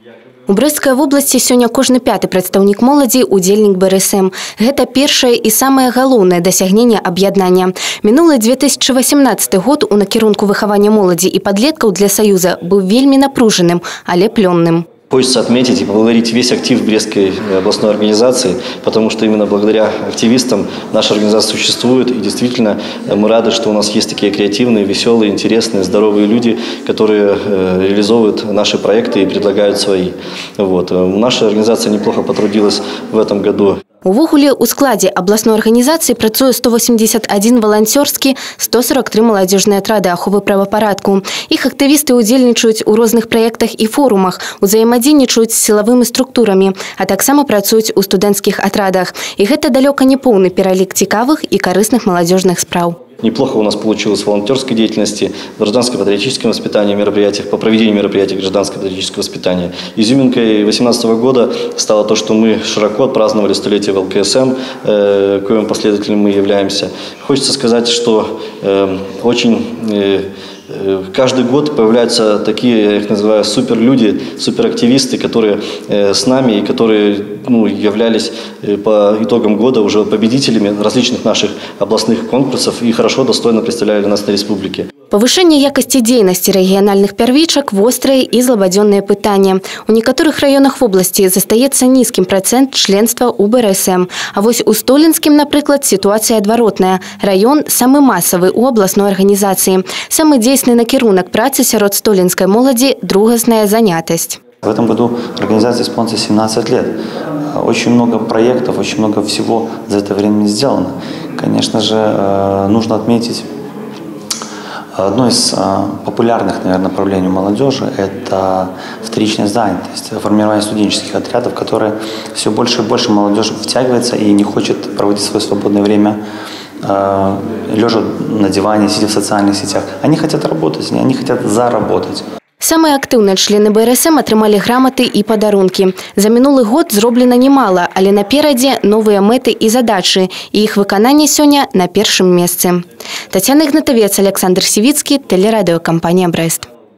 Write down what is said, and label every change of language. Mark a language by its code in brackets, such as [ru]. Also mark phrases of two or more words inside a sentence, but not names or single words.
[be] У Брэсцкай вобласці сёння кожны пяты прадстаўнік моладзі – удзельнік БРСМ. Гэта першае і самае галоўнае дасягненне аб'яднання. Мінулы 2018 год у накірунку выхавання моладзі і падлеткаў для Саюза быў вельмі напружаным, але плённым. [ru] Хочется отметить и поблагодарить весь актив Брестской областной организации, потому что именно благодаря активистам наша организация существует. И действительно мы рады, что у нас есть такие креативные, веселые, интересные, здоровые люди, которые реализовывают наши проекты и предлагают свои. Вот. Наша организация неплохо потрудилась в этом году. [be] Увогуле, у складзе абласной арганізацыі працуе 181 валанцёрскі, 143 маладзёжныя атрады аховы правапарадку. Іх актывісты удзельнічаюць у розных праектах і форумах, узаемадзейнічаюць з сілавымі структурамі, а таксама працуюць у студэнцкіх атрадах. І гэта далёка не поўны пералік цікавых і карысных маладзёжных спраў. [ru] Неплохо у нас получилось в волонтерской деятельности, в гражданско-патриотическом воспитании, мероприятиях, по проведению мероприятий гражданско-патриотического воспитания. Изюминкой 2018 года стало то, что мы широко отпраздновали столетие ВЛКСМ, коим последователем мы являемся. Хочется сказать, что каждый год появляются такие, я их называю, суперлюди, суперактивисты, которые с нами и которые являлись по итогам года уже победителями различных наших областных конкурсов и хорошо, достойно представляли нас на республике. [be] Повышение якости дзейнасці рэгіянальных первичек – вострые и злободенные пытания. [ru] У некоторых районах в области застаецца низким процент членства у БРСМ. [be] А вось у Столинскім, напрыклад, ситуация адваротная. [ru] Район самый массовый у областной организации. Самый действенный [be] накірунак працы сярод столинской моладзі – другасная занятость. [ru] В этом году организации исполнится 17 лет. Очень много проектов, очень много всего за это время сделано. Конечно же, нужно отметить одно из популярных, наверное, направлений молодежи – это вторичная занятость, формирование студенческих отрядов, в которые все больше и больше молодежь втягивается и не хочет проводить свое свободное время лежа на диване, сидя в социальных сетях. Они хотят работать, они хотят заработать. [be] Самые актыўныя члены БРСМ атрымалі граматы і падарункі. За мінулы год зроблена немало, але наперадзе новыя мэты і задачы, і іх выкананне сёння на першым месцы. Тацяна Ігнатавец, Александр Сівіцкі, тэлерадыёкампанія «Брэст».